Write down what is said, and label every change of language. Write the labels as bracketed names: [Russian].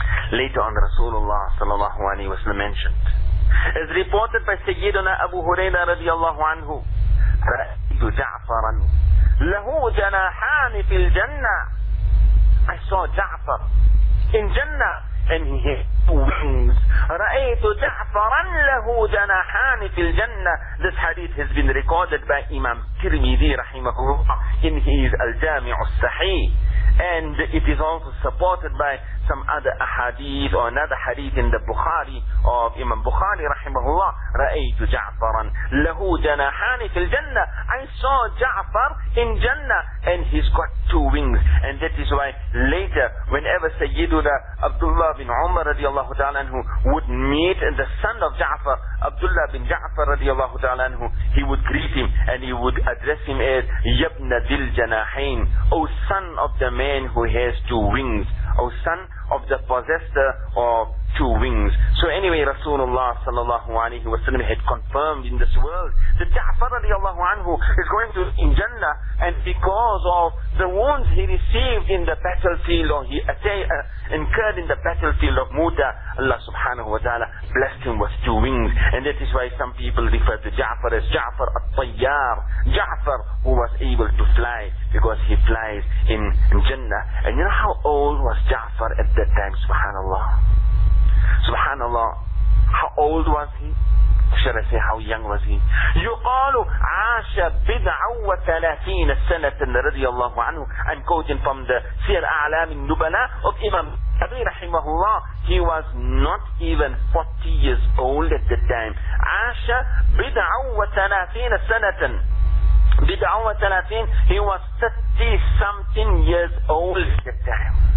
[English] Later on, Rasulullah sallallahu alayhi wa sallam mentioned, as reported by Sayyidina Abu Huraira radiallahu anhu, رأيت جعفرا له جناحان في الجنة. I saw جعفر in Jannah and he had two wings. [Arabic] رأيت جعفرا له جناحان في الجنة. [English] This hadith has been recorded by Imam Tirmidhi rahimahullah in his Al-Jami'u Sahih, and it is also supported by some other ahadith or another hadith in the Bukhari of Imam Bukhari rahimahullah. [Arabic] رأيت جعفرا له جناحان في الجنة. [English] I saw Ja'far in Jannah and he's got two wings. And that is why later, whenever Sayyidina Abdullah bin Umar radiallahu ta'ala anhu would meet the son of Ja'far, Abdullah bin Ja'far radiallahu ta'ala anhu, he would greet him and he would address him as يَبْنَ ذِي الْجَنَاحَيْنِ, O son of the man who has two wings, O son of the possessor of two wings. So anyway, Rasulullah sallallahu alayhi wa sallam had confirmed in this world that Ja'far radiallahu anhu is going to in Jannah, and because of the wounds he received in the battlefield, or he incurred in the battlefield of Muta, Allah subhanahu wa ta'ala blessed him with two wings. And that is why some people refer to Ja'far as Ja'far al-Tayyar, Ja'far who was able to fly, because he flies in Jannah. And you know how old was Ja'far at that time? Subhanallah. Subhanallah, how old was he? Should I say how young was he? [Arabic] يقالوا عاش بضع وثلاثين سنة رضي الله عنه. [English] I'm quoting from the سير أعلام النبلاء of Imam Abi رحمه الله. He was not even 40 years old at the time. [Arabic] عاش بضع وثلاثين سنة. بضع وثلاثين. [English] He was 30 something years old at the time.